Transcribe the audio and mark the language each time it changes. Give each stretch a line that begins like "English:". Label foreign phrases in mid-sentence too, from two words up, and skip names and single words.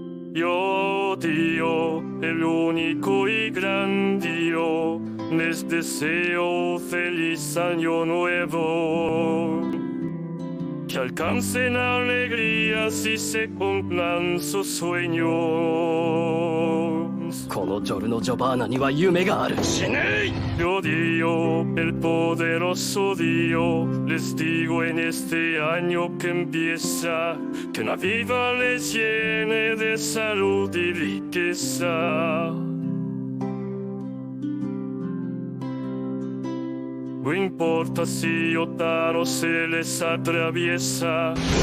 Spanish: Yo, Dio, el único y gran Dio, les deseo feliz año nuevo. Que alcancen alegrías y se cumplan sus sueños.
Japanese: このジョルノ・ジョバーナには夢がある。
Spanish: Yo Dio, el poderoso Dio, les digo en este año que empieza, que una vida les llene de salud y riqueza. No importa si Otaro se les atraviesa.